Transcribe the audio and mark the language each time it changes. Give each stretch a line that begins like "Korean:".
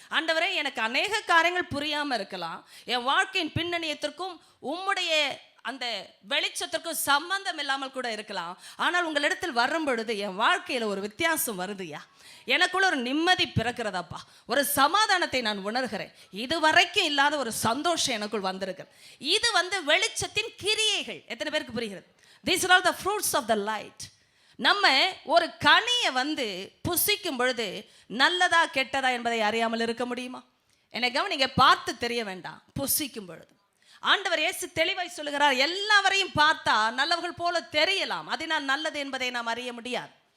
Tamil: ஆண்டவரே, எனக்கு அநேக காரியங்கள் புரியாமல் இருக்கலாம், என் வாழ்க்கையின் பின்னணியத்திற்கும் உம்முடைய அந்த வெளிச்சத்திற்கும் சம்பந்தம் இல்லாமல் கூட இருக்கலாம். ஆனால் உங்களிடத்தில் வரும் பொழுது என் வாழ்க்கையில் ஒரு வித்தியாசம் வருதுயா, எனக்குள்ள ஒரு நிம்மதி பிறக்கிறதாப்பா, ஒரு சமாதானத்தை நான் உணர்கிறேன், இதுவரைக்கும் இல்லாத ஒரு சந்தோஷம் எனக்குள் வந்திருக்கு. இது வெளிச்சத்தின் கிரியைகள். எத்தனை பேருக்கு புரிகிறது?
English: These are all the fruits of the light.
Tamil: நம்ம ஒரு கனியை புசிக்கும் பொழுது நல்லதா கெட்டதா என்பதை அறியாமல் இருக்க முடியுமா? என்னை கவனிங்க. பார்த்து தெரிய வேண்டாம். புசிக்கும் பொழுது ஆண்டவர் இயேசு தெளிவாய் சொல்லுகிறார், எல்லாவரையும் பார்த்தா நல்லவர்கள் போல தெரியலாம், அதனால் நல்லது என்பதை நாம் அறிய முடியாது.